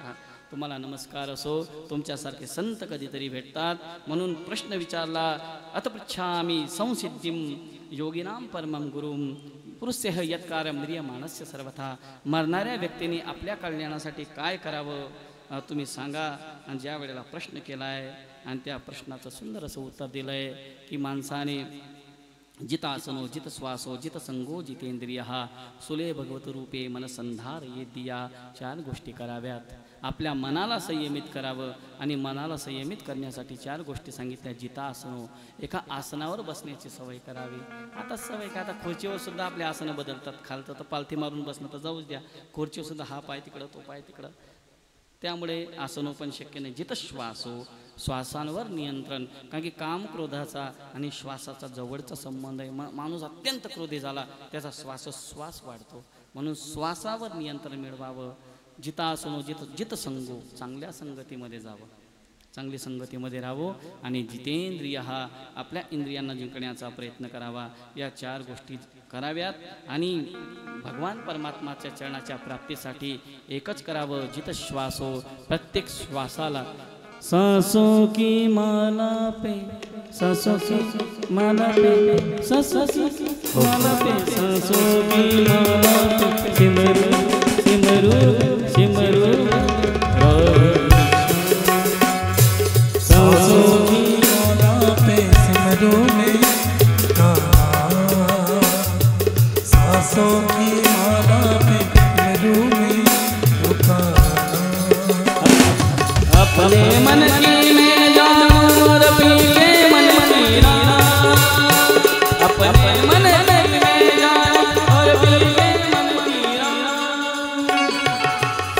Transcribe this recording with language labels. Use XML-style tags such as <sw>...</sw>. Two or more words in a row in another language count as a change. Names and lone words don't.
<mr>तुम्हाला नमस्कार असो. तुमच्यासारखे संत कधीतरी भेटतात म्हणून प्रश्न विचारला.</mr> <sa>अतपृच्छामि संसिद्धिं योगिनां परमं गुरुं पुरुषेह यत्कारं म्रियमाणस्य सर्वथा.</sa> <mr>मरणाऱ्या व्यक्तीने आपल्या कल्याणासाठी काय करावं तुम्ही सांगा. आणि ज्या वेळेला प्रश्न केला आहे आणि त्या प्रश्नाचं सुंदर असं उत्तर दिलं आहे की माणसाने</mr> <sa>जितासनो जित श्वासो जित संगो जितेंद्रिय सुले भगवत रूपे मनसंधार ये दिया.</sa> <mr>4 गोष्टी कराव्यात. आपल्या मनाला संयमित करावं आणि मनाला संयमित करण्यासाठी 4 गोष्टी सांगितल्या. जितासनो, एका आसनावर बसण्याची सवय करावी. आता सवय का, आता खुर्चीवर सुद्धा आपले आसनं बदलतात. खालतं तर पालथी मारून बसणं तर जाऊच द्या, खुर्चीवर सुद्धा हा पाय तिकडं तो पाय तिकडं. त्यामुळे आसनो पण शक्य नाही.</mr> <sa>जित श्वासो,</sa> <mr>श्वासांवर नियंत्रण. कारण की काम क्रोधाचा आणि श्वासाचा जवळचा संबंध आहे. माणूस अत्यंत क्रोधी झाला त्याचा श्वासोश्वास वाढतो. म्हणून श्वासावर नियंत्रण मिळवावं.</mr> <sa>जितासनो जित संगो,</sa> <mr>चांगल्या संगतीमध्ये जावं, चांगली संगतीमध्ये राहावं. आणि जितेंद्रिय हा, आपल्या इंद्रियांना जिंकण्याचा प्रयत्न करावा. या 4 गोष्टी कराव्यात. आणि भगवान परमात्माच्या चरणाच्या प्राप्तीसाठी एकच करावं,</mr> <sa>जित श्वासो.</sa> <mr>प्रत्येक श्वासाला</mr> <hi>सांसों की माला पे, सांसों की माला पे, सांसों की माला पे, सांसों की माला पे, सिमरू सिमरू सिमरू सांसों की माला पे सिमरू में सांसों की माला पे सिमरू में अपने मन की में जाऊं और पी के मन मेरा, अपने मन में जाऊं और पी के मन मेरा.</hi>